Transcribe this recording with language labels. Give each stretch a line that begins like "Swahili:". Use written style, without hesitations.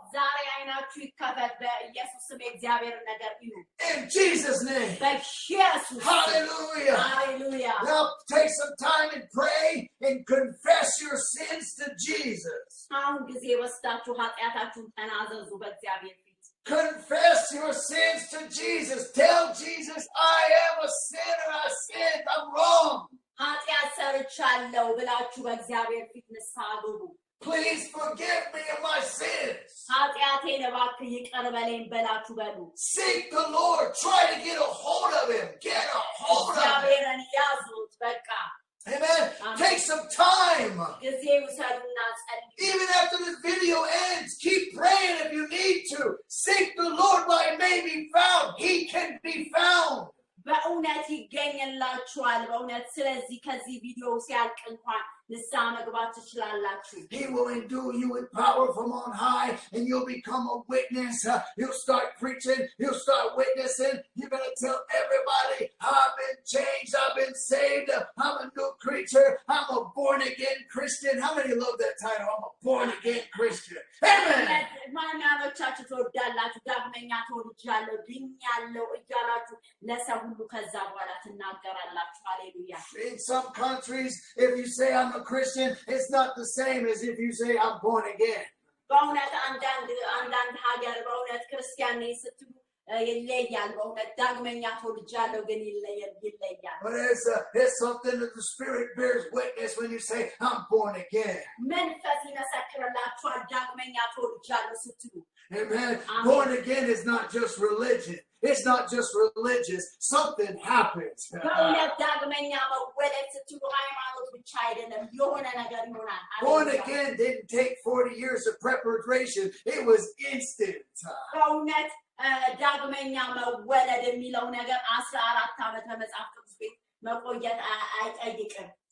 Amharic: ዛሬ አይናችሁ ይከፈት በኢየሱስ ስም የእግዚአብሔርን ነገር እዩ
English: In Jesus' name.
Amharic: በኢየሱስ
English: Hallelujah.
Amharic: ሃሌሉያ
English: Now take some time and pray and confess your sins to Jesus.
Amharic: አሁን ጊዜ ወስዳችሁ ኃጢአታችሁን ተናዘዙ በእግዚአብሔር ፊት
English: Confess your sins to Jesus. Tell Jesus, I am a sinner. I sinned. I'm wrong.
Amharic: ኃጢአት ሰርቻለሁ ብላችሁ በእግዚአብሔር ፊት ንስሐ ግቡ
English: Please forgive me of my sins.
Amharic: ኃጢአቴን እባክህ ይቅር በለኝ በላችሁ በሉ
English: Seek the Lord. Try to get a hold of him. Get a hold of him.
Amharic: እግዚአብሔርን ያዙት በቃ
English: Amen. Take some time.
Amharic: ጊዜ ውሰዱና ጸልዩ
English: Even after this video ends, keep praying if you need to. Seek the Lord while he may be found. He can be found.
Amharic: በእውነት ይገኝላችኋል በእውነት ስለዚህ ከዚህ ቪዲዮ ሲያልቅ እንኳን ንስሐ መግባት ትችላላችሁ
English: He will endue you with power from on high, and you'll become a witness. You'll start preaching. You'll start witnessing. You're going to tell everybody, I've been changed. I've been saved. I'm a new creature. I'm a born-again Christian. How many love that title? I'm a born-again Christian. Amen.
Amharic: ማናኖቻችሁ ትወዳላችሁ ዳግመኛ ተወልጃለሁ ድኛለሁ እያላችሁ ለሰው ሁሉ ከዛ በኋላ ትናገራላችሁ ሃሌሉያ
English: In some countries, if you say I'm a Christian, it's not the same as if you say I'm born again.
Amharic: በእውነት አንዳንድ ሀገር በእውነት ክርስቲያን ነኝ ስትሉ ይለያል በእውነት ዳግመኛ ተወልጃለሁ ግን ይለያል
English: But it's something that the Spirit bears witness when you say I'm born again.
Amharic: መንፈስ ይመሰክርላችኋል ዳግመኛ ተወልጃለሁ ስትሉ
English: Amen. Born again is not just religion. It's not just religious. Something happens.
Amharic: በእውነት ዳግመኛ መወለድ ስትሉ ሃይማኖት ብቻ አይደለም የሆነ ነገር ይሆናል
English: Born again didn't take 40 years of preparation. It was instant.
Amharic: በእውነት ዳግመኛ መወለድ የሚለው ነገር 14 ዓመት በመጽሐፍ ቅዱስ ቤት መቆየት አይጠይቅም